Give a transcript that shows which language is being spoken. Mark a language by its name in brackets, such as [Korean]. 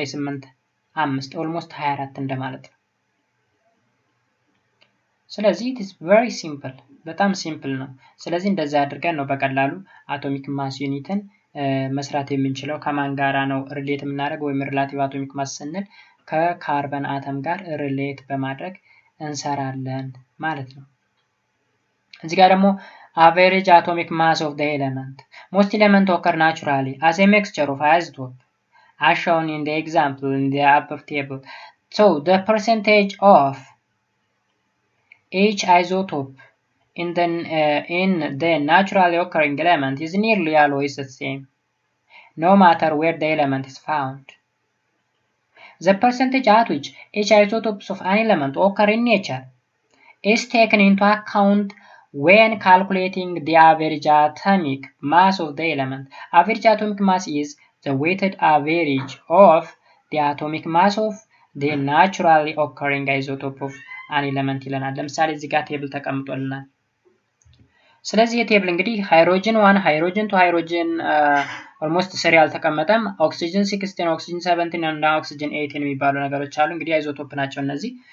[Amharic] 23.985 ኦልሞስት 24 እንደማለት ነው። ስለዚህ [English] it is very simple [Amharic] በጣም ሲምፕል ነው። ስለዚህ እንደዛ አድርገን ነው በቀላሉ አቶሚክ ማስ ዩኒትን መስራት የምንችለው። ከማን ጋራ ነው ሪሌት የምናደርገው? ወይም ሪላቲቭ አቶሚክ ማስ ስንል ከካርበን አተም ጋር ሪሌት በማድረግ እንሰራለን ማለት ነው። እዚህ ጋር ደግሞ [English] average atomic mass of the element. Most elements occur naturally as a mixture of isotopes, as shown in the example in the above table. So the percentage of each isotope in the naturally occurring element is nearly always the same, no matter where the element is found. The percentage at which each isotopes of an element occur in nature is taken into account when calculating the average atomic mass of the element. Average atomic mass is the weighted average of the atomic mass of the naturally occurring isotope of an element [Amharic] ይለናል። ለምሳሌ እዚህ ጋር ቴብል ተቀምጦልናል። ስለዚህ የቴብል እንግዲህ ሃይድሮጅን 1 ሃይድሮጅን 2 ሃይድሮጅን ኦልሞስት ስሪ አልተቀመጠም። ኦክሲጅን 16 ኦክሲጅን 17 እና ኦክሲጅን 18 የሚባሉ ነገሮች አሉ። እንግዲህ አይዞቶፕ ናቸው እነዚህ።